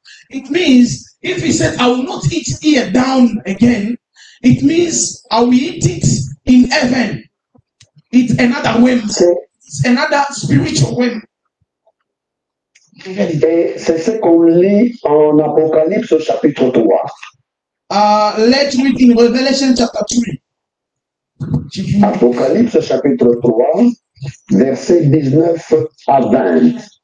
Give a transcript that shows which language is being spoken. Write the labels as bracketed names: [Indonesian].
[English] It means, if he said, I will not eat here down again, it means I will eat it in heaven. It's another way. It's another spiritual way. [French] Et c'est ce qu'on lit en Apocalypse chapitre 3. [English] Let's read in Revelation chapter 3. [French] Apocalypse chapitre 3, versets 19 à 20.